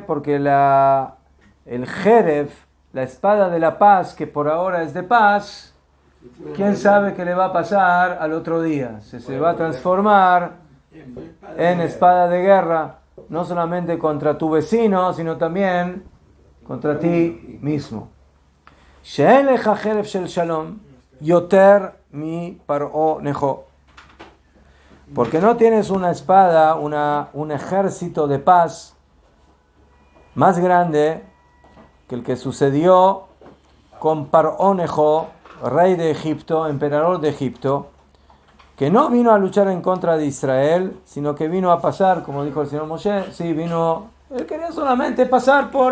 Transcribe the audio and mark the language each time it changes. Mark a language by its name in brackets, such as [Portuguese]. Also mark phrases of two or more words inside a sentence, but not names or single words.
[Spanish] Porque el jeref, la espada de la paz, que por ahora es de paz, ¿quién sabe qué le va a pasar al otro día? Se va a transformar en espada de guerra, no solamente contra tu vecino, sino también contra ti mismo. [Hebrew] שאין לך חרב של שלום יותר מפרעה נכה. [Spanish] Porque no tienes una espada, un ejército de paz más grande que el que sucedió con Par'o Nejo, rey de Egipto, emperador de Egipto, que no vino a luchar en contra de Israel, sino que vino a pasar, como dijo el señor Moshe, sí, él quería solamente pasar por...